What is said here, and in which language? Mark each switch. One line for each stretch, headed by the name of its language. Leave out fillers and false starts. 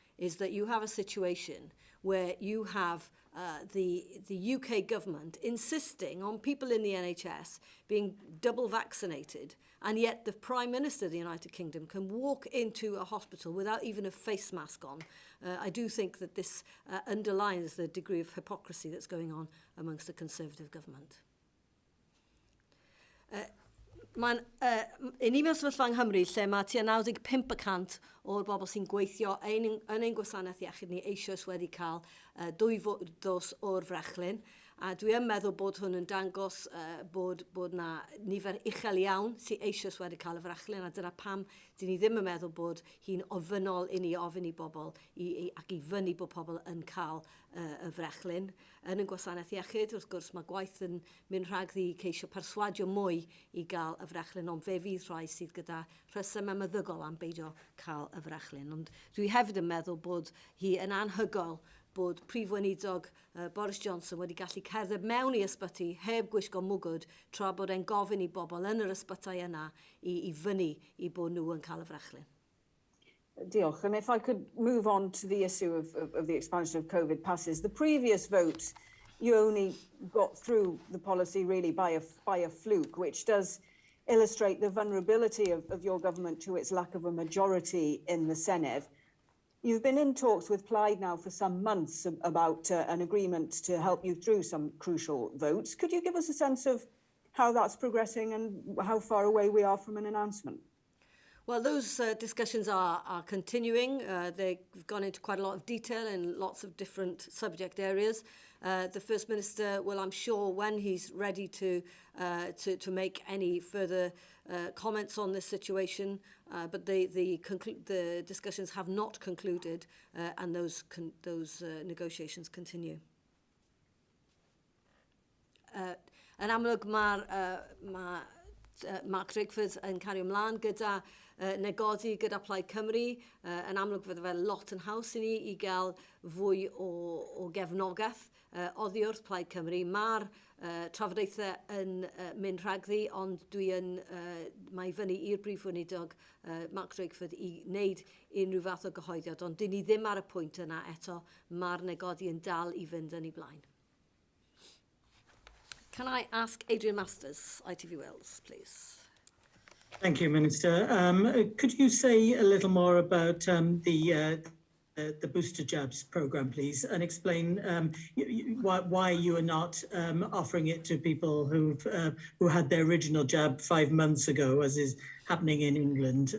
English: is that you have a situation where you have the UK government insisting on people in the NHS being double vaccinated, and yet the Prime Minister of the United Kingdom can walk into a hospital without even a face mask on. I do think that this underlines the degree of hypocrisy that's going on amongst the Conservative government.
Welsh: Mae'n unigol sefyllfa yng Nghymru lle mae tua 95% o'r bobl sy'n gweithio yn ein gwasanaeth iechyd ni eisoes wedi cael 2 dos o'r frechlyn. A dwi yn meddwl bod hwn yn dangos bod na nifer uchel iawn sy'n eisoes wedi cael y frechlyn, a dyna pam dyn ni ddim yn meddwl bod hi'n ofynol i ni ofyn i bobl ac i fyny bod pobl yn cael y frechlyn. Yn y gwasanaeth iechyd, wrth gwrs, mae gwaith yn mynd rhagddi ceisio perswadio mwy i gael y frechlyn, ond fe fydd rhai sydd gyda rhesymau meddygol am beidio cael y frechlyn. Ond dwi hefyd yn meddwl bod hi yn anhygoel bod Prif Gweinidog Boris Johnson wedi gallu cerdded mewn i ysbyty heb gwisgo mwgwd tra bod e'n gofyn i bobl yn yr ysbytau yna i fyny i bod nhw yn cael y frechlyn. Diolch.
English: And if I could move on to the issue of the expansion of COVID passes, the previous vote, you only got through the policy really by a fluke, which does illustrate the vulnerability of your government to its lack of a majority in the Senedd. You've been in talks with Plaid now for some months about an agreement to help you through some crucial votes. Could you give us a sense of how that's progressing and how far away we are from an announcement? Well, those discussions are continuing. They've gone into quite a lot of detail in lots of different subject areas. The First Minister will, I'm sure, when he's ready to make any further comments on this situation, but the discussions have not concluded, and those negotiations continue.
Welsh: Yn amlwg mae Mark Drakeford yn cario ymlaen gyda negodi gyda Plaid Cymru. Yn amlwg fydde fe lot yn haws i ni i gael fwy o gefnogaeth oddi wrth Plaid Cymru. Mae'r trafodaethau yn mynd rhagddi, ond mae fyny i'r Brif Gweinidog Mark Drakeford i wneud unrhyw fath o gyhoeddiad, ond dyn ni ddim ar y pwynt yna eto. Mae'r negodi yn dal i fynd yn ei blaen.
English: Can I ask Adrian Masters, ITV Wales, please? Thank you, Minister. Could you say a little more about the booster jabs programme, please, and explain why you are not offering it to people who had their original jab 5 months ago, as is happening in England?